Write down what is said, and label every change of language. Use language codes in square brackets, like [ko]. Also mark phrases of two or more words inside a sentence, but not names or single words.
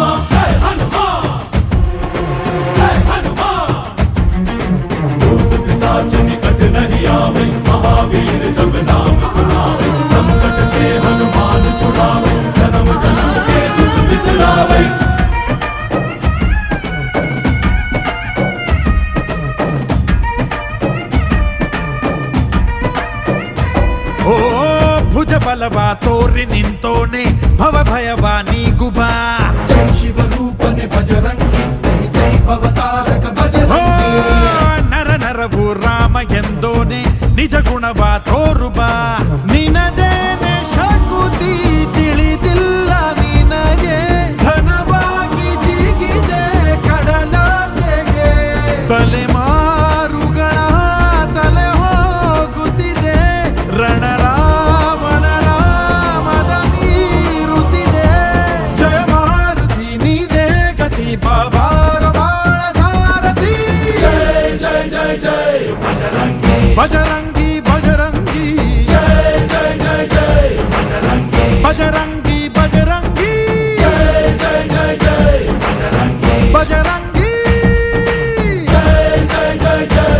[hi] जय हनुमान जय हनुमान भूत पिशाच निकट नहीं आवे, महावीर जब नाम सुनावे। संकट से हनुमान छुड़ावे, जन्म जन्म के दुख बिसरावे। [kn] ಓ ಭುಜ ಬಲವ ತೋರಿ ನಿಂತೋನೆ ಭವ ಭಯವ ನೀಗುಬಾ [hi] जय शिव रूपने बजरंगी, जय जय भवतारक ಓ बजरंगी। [kn] ನರ ನರವು ರಾಮ ಎಂದೋನೆ ನಿಜ ಗುಣವ ತೋರುಬಾ ನಿನದೇನೆ ಶಕುತಿ ತಿಳಿದಿಲ್ಲ ನಿನಗೆ ಧನವಾಗಿ ಜಿಗಿದೆ ಕಡಲಾಚೆಗೆ ತಲೆಮಾರುಗಳ ತಲೆ ಹೋಗುತ್ತಿದೆ ರಣರಾವಣರ ಮದ ಮೀರುತ್ತಿದೆ ಜಯ ಮಾರುತಿ ನೀನೇ ಗತಿ ಬಾಬಾರ ಬಾಳ ಸಾರಥಿ [hi] जय जय जय जय बजरंगी। [kn] ಬಜರಂಗಿ ಬಜರಂಗಿ [hi] जय जय जय जय बजरंगी। [kn] ಬಜರಂಗಿ ಬಜರಂಗಿ [hi] जय जय जय जय बजरंगी। [kn] ಬಜರಂಗಿ [hi] जय जय जय जय